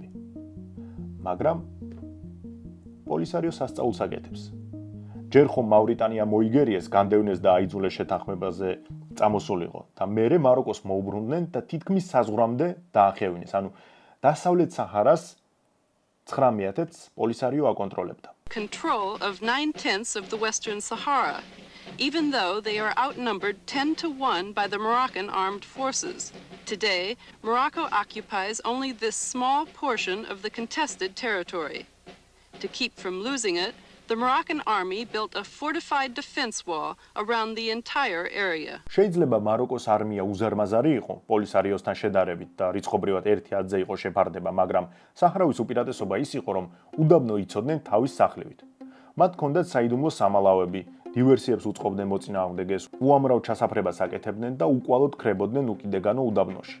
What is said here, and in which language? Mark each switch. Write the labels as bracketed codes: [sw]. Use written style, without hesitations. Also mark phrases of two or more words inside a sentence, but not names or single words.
[ka] მაგრამ პოლისარიო სასწაულს აკეთებს. ჯერ ხომ მავრიტანია მოიგერიეს, განდევნეს და აიძულეს შეთანხმებაზე წამოსულიყო და მერე მაროკოს მოუბრუნდნენ და თითქმის საზღვრამდე დაახევინეს. ანუ დასავლეთ საჰარას 19-ს პოლისარიო აკონტროლებდა. [en] Control of 9/10 of the Western Sahara, even though they are outnumbered 10-1 by the Moroccan armed forces. Today, Morocco occupies only this small portion of the contested territory. To keep from losing it, the Moroccan army built a fortified defense wall around the entire area. [ka] შეიძლება მაროკოს არმია უზარმაზარი იყო პოლისარიოსთან შედარებით და რიცხობრივად 1-10-ზე იყო შეფარდება, მაგრამ საჰარავის უპირატესობა ის იყო, რომ უდაბნო იცოდნენ თავის სახლივით. მათ ჰქონდათ საიდუმლო სამალავები, დივერსიებს უწყობდნენ მოწინააღმდეგეს, უამრავ ჩასაფრებას აკეთებდნენ და უკვალოდ ქრებოდნენ უკიდეგანო უდაბნოში.